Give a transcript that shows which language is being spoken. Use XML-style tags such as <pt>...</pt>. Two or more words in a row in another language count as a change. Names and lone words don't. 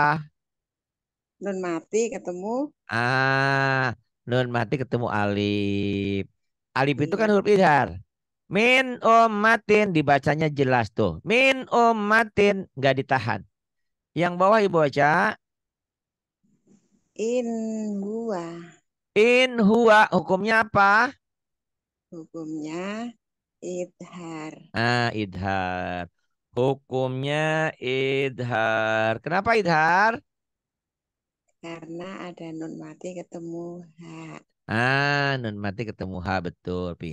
<id>nun mati ketemu. Ah, nun mati ketemu alif. Alif itu kan Iya, huruf idhar.</id> <ar>من أمة</ar> <id>dibacanya jelas tuh.</id> <ar>من أمة</ar> <id>nggak ditahan. Yang bawah ibu baca</id> <ar>إن هو, إن هو</ar> <id>hukumnya apa? hukumnya idhar. Ah, idhar. Hukumnya idhar. Kenapa idhar? Karena ada nun mati ketemu ha. Ah, nun mati ketemu ha betul.</id>